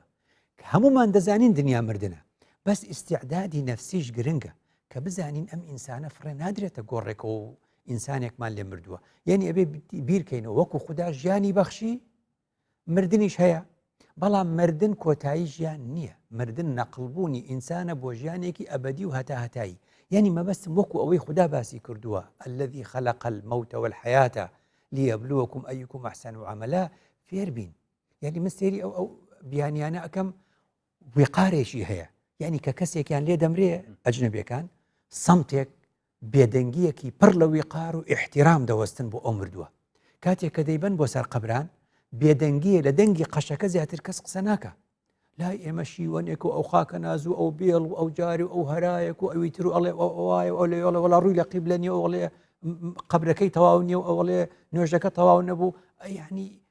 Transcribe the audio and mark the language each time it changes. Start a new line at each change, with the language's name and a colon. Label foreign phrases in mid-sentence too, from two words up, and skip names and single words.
Central Kurdish: کە هەمومان دەزانین دنیا مردنە بەس ئیستیعدادی نەفسیش گرنگە کە بزانین ئەم ئینسانە فڕێ نادرێتە گۆڕێکەوە و ئینسانێکمان لێ مردووە یعنی ئەبێ بیرکەینەوە وەکو خوددا ژیانی بەخشی مردنیش هەیە بەڵام مردن کۆتایی ژیان نییە مردن نەقلبوونی ئینسانە بۆ ژیانێکی ئەبدی و هەتا هەتایی یعنی مەبەستم وەکو ئەوەی خوددا باسی کردووە
Arabic: الذي خلق الموت والحياة ليبلوكم أيكم أحسن عملا
Central Kurdish: فێر بین یعنی من سێری ئەو بیانیانە ئەەکەم وقارێکی هەیە یعنی کە کەسێکیان لێ دەمرێ ئەجنەبیەکان سەمتێک بێدەنگیەکی پڕ لە وقار و احترام دەوەستن بۆ ئەو مردووە کاتێک کە دەیبەن بۆ سەر قەبران بێدەنگیە لە دەنگی قەشەکە زیاتر کەس قسە ناکە لای ئێمە شیوەنێک و ئەو خاکە نازوو ئەو بێڵ و ئەو جاری و ئەو هەرایەک و ئەوی تر و ئەڵێ ئەوایە ئەو لێڵە وەڵا ڕووی لە قیبلە نیە و ئەڵێ قبرەکەی تەواو نییە و ئەوڵێ نوێژەکە تەواو نەبوو یعنی